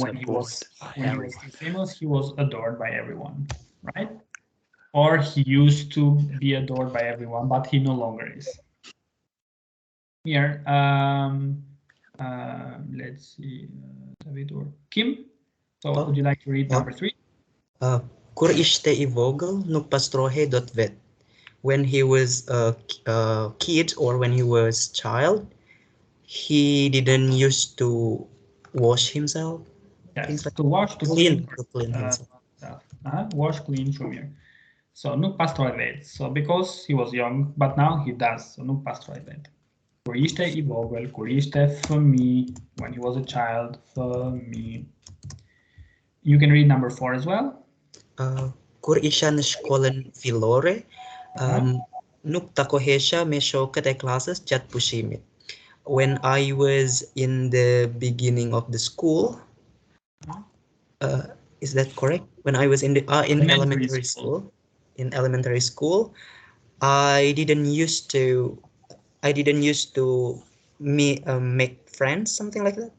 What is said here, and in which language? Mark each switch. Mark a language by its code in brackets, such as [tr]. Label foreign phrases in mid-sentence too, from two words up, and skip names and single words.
[en] when he was famous, he was adored by everyone, right? Or he used to be adored by everyone, but he no longer is. Here, let's see, David or Kim. So would you like to read number 3? [sq] Kur ishte I vogël, nuk pastrohej dot vet. [en] when he was a kid or when he was child, he didn't used to wash himself. Yes, to wash, to clean clean himself. stuff. Wash, clean, shumir. So [sq] nuk pastrohet. [en] So because he was young, but now he does. [sq] So nuk pastrohet. Kur ishte I vogël, kur ishte fëmijë, [en] when he was a child, fëmijë. You can read number 4 as well. [sq] Kur isha në shkollën fillore, nuk takohesha me shokët e klasës gjatë pushimit. [en] When I was in the beginning of the school, is that correct? When I was in the elementary school, I didn't used to make friends, something like that.